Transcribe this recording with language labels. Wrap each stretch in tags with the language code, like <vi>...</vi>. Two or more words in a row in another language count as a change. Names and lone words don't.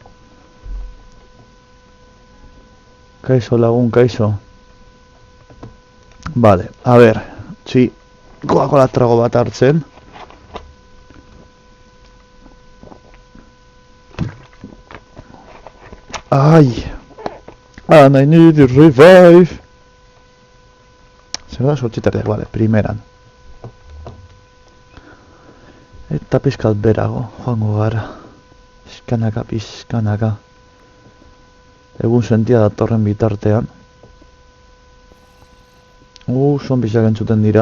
<eu>Kaixo, lagun, kaixo. Bale, a ber, Coca-Cola trago bat hartzen. Ai!</eu> <en>And I need to revive!</en> <eu>Zer da sortxitarriak, bale, primeran. Eta pizkat berago, joango gara. Pizkanaka. Egun sentia datorren bitartean. Zombiak entzuten dira.</eu>